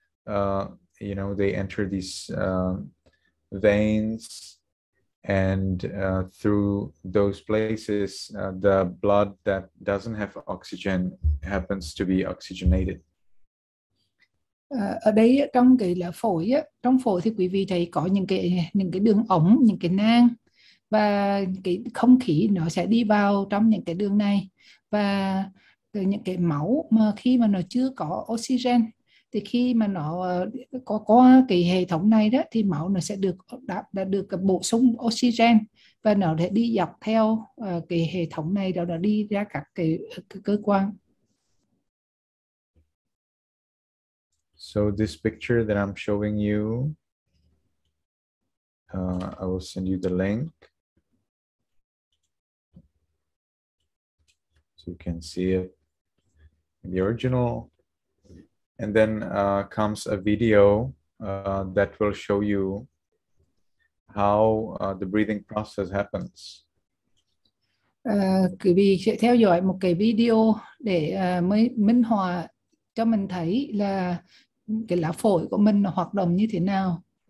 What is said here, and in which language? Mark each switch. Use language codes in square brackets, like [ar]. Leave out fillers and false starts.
[en] They enter these veins, and through those places, the blood that doesn't have oxygen happens to be oxygenated. [vi] Ở đây trong cái là phổi á, trong phổi thì quý vị thấy có những cái đường ống, những cái nang, và cái không khí nó sẽ đi vào trong những cái đường này, và những cái máu mà khi mà nó chưa có oxygen thì khi mà nó có cái hệ thống này đó thì máu nó sẽ được bổ sung oxygen, và nó sẽ đi dọc theo cái hệ thống này, đó nó đi ra các cái cơ quan. [en] So this picture that I'm showing you, I will send you the link so you can see it in the original. And then comes a video that will show you how the breathing process happens. [vi] Quý vị sẽ theo dõi một cái video để mới minh họa cho mình thấy là cái lá phổi của mình nó hoạt động như thế nào.